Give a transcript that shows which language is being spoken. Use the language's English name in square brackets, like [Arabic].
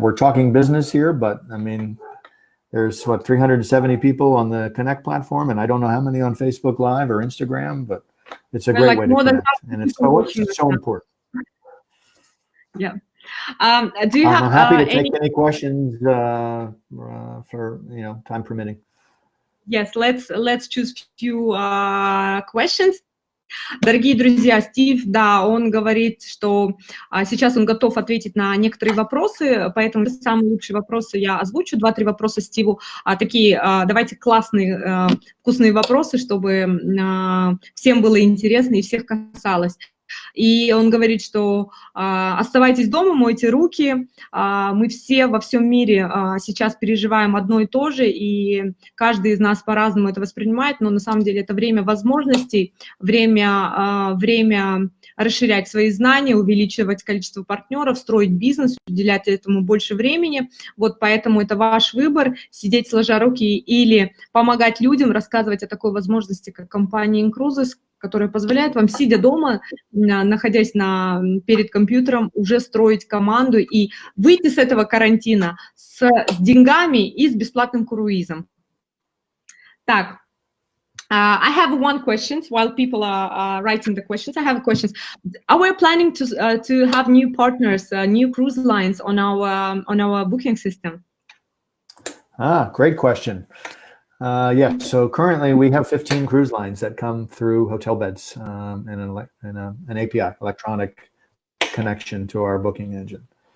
[English] We're talking business here, but I mean, there's 370 people on the Connect platform, and I don't know how many on Facebook Live or Instagram, but it's a great way to connect, and it's so important. Yeah. Do you have I'm happy to take any questions for time permitting. Yes, let's choose few questions. [Russian] Дорогие друзья, Стив, да, он говорит, что сейчас он готов ответить на некоторые вопросы, поэтому самые лучшие вопросы я озвучу, 2-3 вопроса Стиву, такие, давайте классные, вкусные вопросы, чтобы всем было интересно и всех касалось. И он говорит, что оставайтесь дома, мойте руки, мы все во всем мире сейчас переживаем одно и то же, и каждый из нас по-разному это воспринимает, но на самом деле это время возможностей, время расширять свои знания, увеличивать количество партнеров, строить бизнес, уделять этому больше времени. Вот поэтому это ваш выбор, сидеть сложа руки или помогать людям, рассказывать о такой возможности, как компания INCRUISES, которая позволяет вам, сидя дома, находясь перед компьютером, уже строить команду и выйти с этого карантина с деньгами и с бесплатным круизом. [English] Так, I have one question while people are writing the questions. I have questions. Are we planning to have new partners, new cruise lines on our booking system? Great question. Yes, so currently we have 15 cruise lines that come through hotel beds and an API, electronic connection to our booking engine.